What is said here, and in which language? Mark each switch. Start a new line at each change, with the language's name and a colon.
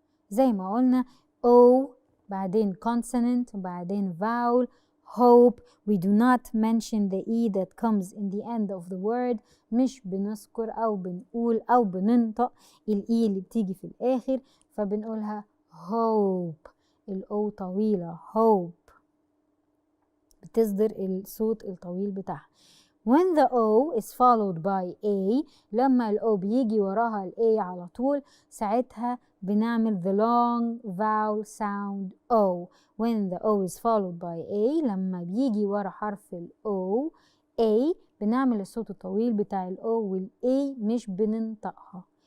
Arabic: زي ما قلنا O بعدين consonant وبعدين vowel.
English: hope. We do not mention the E that comes in the end of the word.
Arabic: مش بنذكر أو بنقول أو بننطق ال E اللي بتيجي في الآخر، فبنقولها hope. ال O طويلة hope، بتصدر الصوت الطويل بتاعها.
English: When the O is followed by A، لما ال O بيجي وراها ال A على طول، ساعتها بنعمل the long vowel sound O.
Arabic: When the O is followed by A، لما بيجي ورا حرف ال O A، بنعمل الصوت الطويل بتاع ال O وال A مش بننطقها.